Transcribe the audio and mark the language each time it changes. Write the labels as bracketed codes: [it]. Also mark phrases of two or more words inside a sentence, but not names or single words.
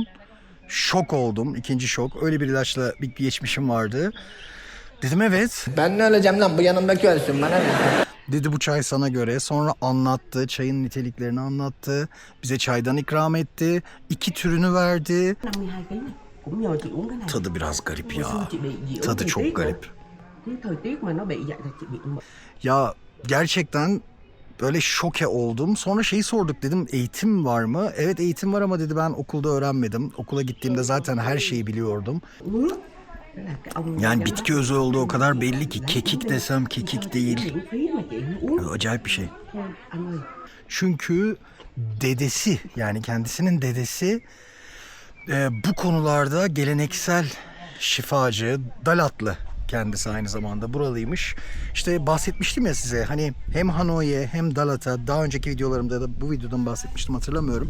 [tr] Şok oldum. İkinci şok. Öyle bir ilaçla bir geçmişim vardı. Dedim evet. Ben öyle Cem'den bu yanımdaki ölsün bana ne? Dedi bu çay sana göre. Sonra anlattı. Çayın niteliklerini anlattı. Bize çaydan ikram etti. 2 türünü verdi. [vi] 52 kg này. Cũng nhờ chị uống cái này. [tr] Tadı biraz garip [vi] Hồi xưa [tr] ya. [vi] chị bị dị ứng [tr] Tadı [vi] thời [tr] çok [vi] tiết nữa. [tr] garip. [vi] Cái thời tiết mà nó bị vậy là chị bị [tr] Ya gerçekten böyle şoke oldum. Sonra şeyi sorduk, dedim eğitim var mı? Evet eğitim var ama dedi ben okulda öğrenmedim. Okula gittiğimde zaten her şeyi biliyordum. [vi] ngứa. Thế là cái ông [tr] Yani [vi] giám [tr] bitki [vi] đốc [tr] özü olduğu o kadar belli ki, kekik desem kekik değil. [vi] miễn phí mà chị uống. [tr] Acayip bir şey. [vi] Thôi, anh ơi. [tr] Çünkü dedesi, yani kendisinin dedesi bu konularda geleneksel şifacı, Dalatlı kendisi, aynı zamanda buralıymış. İşte bahsetmiştim ya size, hani hem Hanoi'ye hem Dalat'a, daha önceki videolarımda da bu videodan bahsetmiştim, hatırlamıyorum.